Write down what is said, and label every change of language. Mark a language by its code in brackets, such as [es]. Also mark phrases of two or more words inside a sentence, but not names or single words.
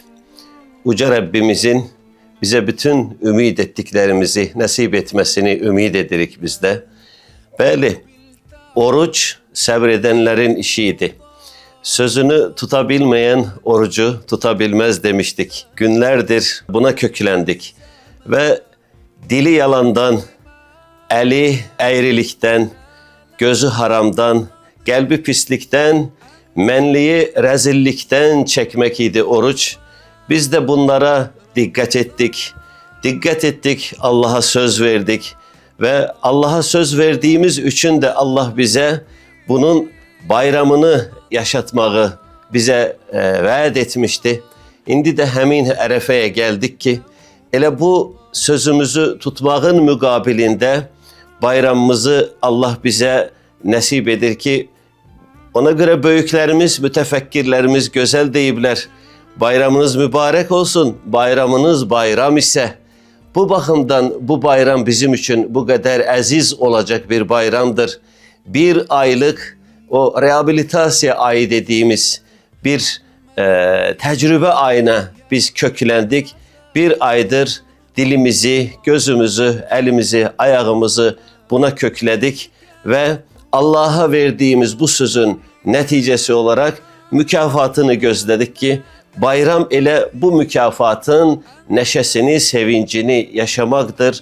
[az] Uca Rəbbimizin bizə bütün ümid etdiklərimizi nəsib etməsini ümid edirik bizdə. Bəli, oruç səbr edənlərin işi idi. [tr] Sözünü tutabilmeyen orucu tutabilmez demiştik. Günlerdir buna köklendik. Ve dili yalandan, eli eğrilikten, gözü haramdan, kalbi pislikten, menliği rezillikten çekmek idi oruç. Biz de bunlara dikkat ettik. Dikkat ettik, Allah'a söz verdik. Ve Allah'a söz verdiğimiz için de Allah bize bunun bayramını yaşatmağı bize vaat etmişti. [az] İndi de həmin ərəfəyə geldik ki, elə bu sözümüzü tutmağın müqabilində bayramımızı Allah bize nəsib edir ki, ona göre böyüklərimiz, mütəfəkkirlərimiz gözəl deyiblər. Bayramınız mübarək olsun, bayramınız bayram ise. [tr] Bu baxımdan bu bayram bizim için bu kadar əziz olacak bir bayramdır. Bir aylık o rehabilitasiya ayı dediğimiz bir tecrübe ayına biz köklendik. Bir aydır dilimizi, gözümüzü, elimizi, ayağımızı buna kökledik ve Allah'a verdiğimiz bu sözün neticesi olarak mükafatını gözledik ki bayram ile bu mükafatın neşesini, sevincini yaşamaktır.